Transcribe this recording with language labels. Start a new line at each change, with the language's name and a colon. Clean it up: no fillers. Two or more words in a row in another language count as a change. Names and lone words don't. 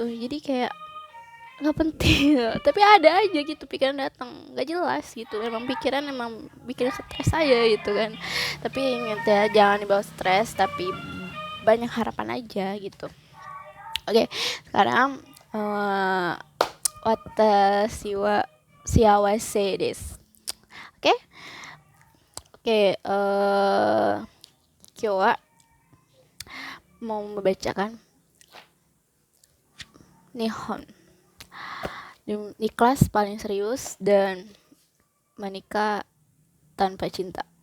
Indonesian: Jadi kayak nggak penting tapi ada aja gitu pikiran datang nggak jelas gitu, emang pikiran emang bikin stres aja gitu kan. Tapi ingat ya, jangan dibawa stres tapi banyak harapan aja gitu.
Japanese: Oke, sekarang 私は幸せです.
Indonesian: Oke,
Japanese: 今日は
Indonesian: mau membacakan Nihon di kelas paling serius dan menikah tanpa cinta.